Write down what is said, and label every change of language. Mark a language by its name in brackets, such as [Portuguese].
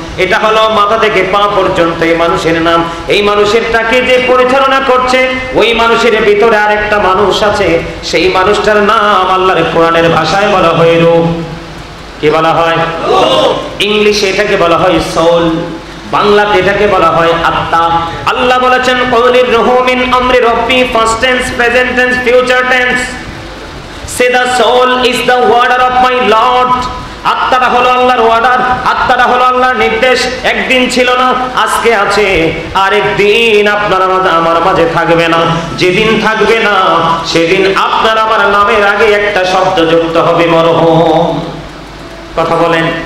[Bangla] এটা হলো মাথা থেকে পা পর্যন্ত এই মানুষের নাম। এই মানুষেরটাকে যে পরিচালনা করছে, ওই মানুষের ভিতরে আরেকটা মানুষ আছে, সেই মানুষটার নাম আল্লাহর কোরআনের ভাষায় বলা হয় রূহ। কি বলা হয়? ইংলিশে এটাকে বলা হয় সোল, বাংলাতে এটাকে বলা হয় আত্মা। আল্লাহ বলেছেন [Arabic] কুলির রূহু মিন আমরি রাব্বি, [English] First tense, present tense, future tense. Say the soul is the order of my Lord. [Bangla] আত্মাটা হলো আল্লাহর অর্ডার, আত্মাটা হলো আল্লাহর নির্দেশ। একদিন ছিল না, আজকে আছে, আরেকদিন আপনার আমার মাঝে থাকবে না। যেদিন থাকবে না, সেদিন আপনার আমার নামের আগে একটা শব্দ যুক্ত হবে, মরহুম। কথা বলেন।